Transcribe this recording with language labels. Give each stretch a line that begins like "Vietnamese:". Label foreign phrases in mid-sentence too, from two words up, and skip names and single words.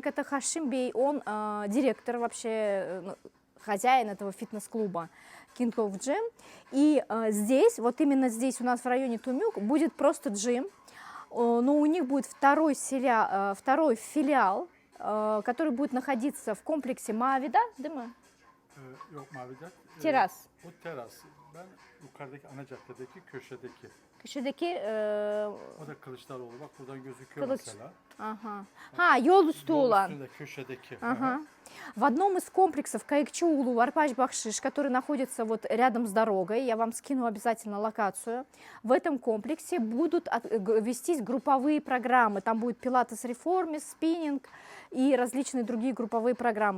Russian: Это Хашим Бей, он директор, вообще хозяин этого фитнес-клуба King of Gym. И здесь, вот именно здесь у нас в районе Тумюк будет просто джим. Но у них будет второй филиал, который будет находиться в комплексе Mavi,
Turkish: değil mi? Yok Mavi'de. Teras. O teras. Ben yukarıdaki ana caddedeki köşedeki. Köşedeki O da Kılıçdaroğlu. Bak buradan gözüküyor Kılıç. mesela. Ага. Yol üstü Yol olan. üstünde köşedeki.
Russian: Ага. В одном из комплексов Кайыкчуулу, Арпач-Бахшиш, который находится вот рядом с дорогой, я вам скину обязательно локацию, в этом комплексе будут вестись групповые программы. Там будет пилатес реформис, спиннинг и различные другие групповые программы.